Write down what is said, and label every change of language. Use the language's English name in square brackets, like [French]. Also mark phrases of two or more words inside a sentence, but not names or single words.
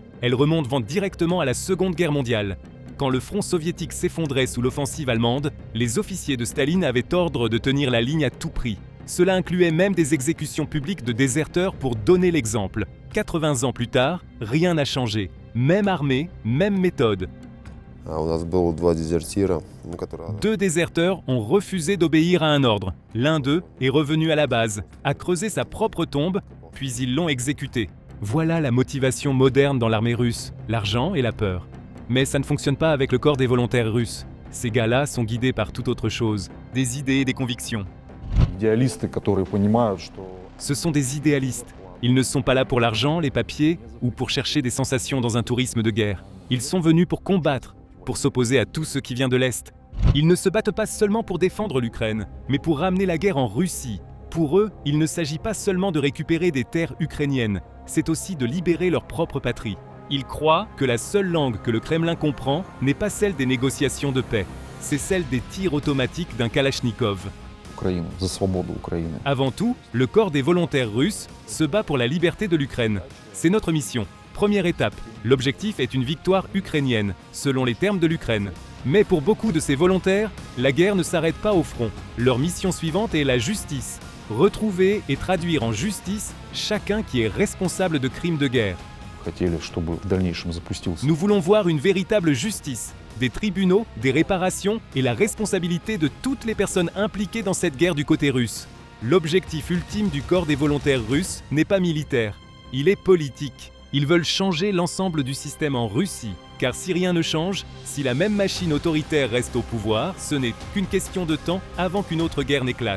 [French] Elles remontent directement à la Seconde Guerre mondiale. Quand le front soviétique s'effondrait sous l'offensive allemande, les officiers de Staline avaient ordre de tenir la ligne à tout prix. Cela incluait même des exécutions publiques de déserteurs pour donner l'exemple. 80 ans plus tard, rien n'a changé. Même armée, même méthode. [Russian] У нас было два дезертира, которые... [French] 2 déserteurs ont refusé d'obéir à un ordre. L'un d'eux est revenu à la base, a creusé sa propre tombe, puis ils l'ont exécuté. Voilà la motivation moderne dans l'armée russe, l'argent et la peur. Mais ça ne fonctionne pas avec le corps des volontaires russes. Ces gars-là sont guidés par toute autre chose, des idées et des convictions. [Russian] Идеалисты, которые понимают, что [French] Ce sont des idéalistes. Ils ne sont pas là pour l'argent, les papiers, ou pour chercher des sensations dans un tourisme de guerre. Ils sont venus pour combattre, pour s'opposer à tout ce qui vient de l'Est. Ils ne se battent pas seulement pour défendre l'Ukraine, mais pour ramener la guerre en Russie. Pour eux, il ne s'agit pas seulement de récupérer des terres ukrainiennes, c'est aussi de libérer leur propre patrie. Ils croient que la seule langue que le Kremlin comprend n'est pas celle des négociations de paix, c'est celle des tirs automatiques d'un Kalachnikov. [Russian] Украину, за свободу Украины. [French] Avant tout, le corps des volontaires russes se bat pour la liberté de l'Ukraine. C'est notre mission. Première étape, l'objectif est une victoire ukrainienne, selon les termes de l'Ukraine. Mais pour beaucoup de ces volontaires, la guerre ne s'arrête pas au front. Leur mission suivante est la justice. Retrouver et traduire en justice chacun qui est responsable de crimes de guerre. [Russian] Хотели, чтобы в дальнейшем запустился. [French] Nous voulons voir une véritable justice, des tribunaux, des réparations et la responsabilité de toutes les personnes impliquées dans cette guerre du côté russe. L'objectif ultime du corps des volontaires russes n'est pas militaire, il est politique. Ils veulent changer l'ensemble du système en Russie, car si rien ne change, si la même machine autoritaire reste au pouvoir, ce n'est qu'une question de temps avant qu'une autre guerre n'éclate.